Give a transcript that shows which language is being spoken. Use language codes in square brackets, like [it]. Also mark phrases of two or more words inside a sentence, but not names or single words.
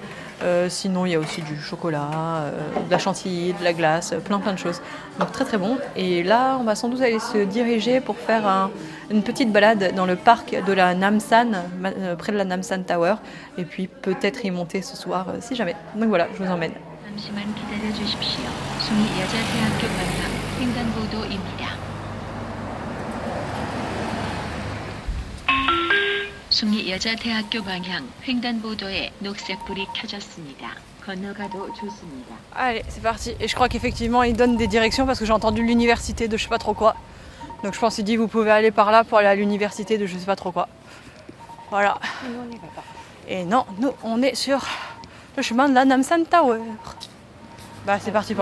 [fr] Sinon, il y a aussi du chocolat, de la chantilly, de la glace, plein de choses. Donc très bon. Et là, on va sans doute aller se diriger pour faire une petite balade dans le parc de la Namsan, près de la Namsan Tower. Et puis peut-être y monter ce soir, si jamais. Donc voilà, je vous emmène. [ko] 잠시만 기다려 주십시오. 숭이여자대학교 방향 횡단보도입니다. 숭이여자대학교 방향 횡단보도에 녹색불이 켜졌습니다. 건너가도 좋습니다. [fr] Allez, c'est parti. Et je crois qu'effectivement, ils donnent des directions parce que j'ai entendu l'université de je sais pas trop quoi. Donc je pense qu'il dit vous pouvez aller par là pour aller à l'université de je sais pas trop quoi. Voilà. Et nous, on n'y va pas. Et non, nous, on est sur le chemin de la Namsan Tower. Bah, c'est parti pour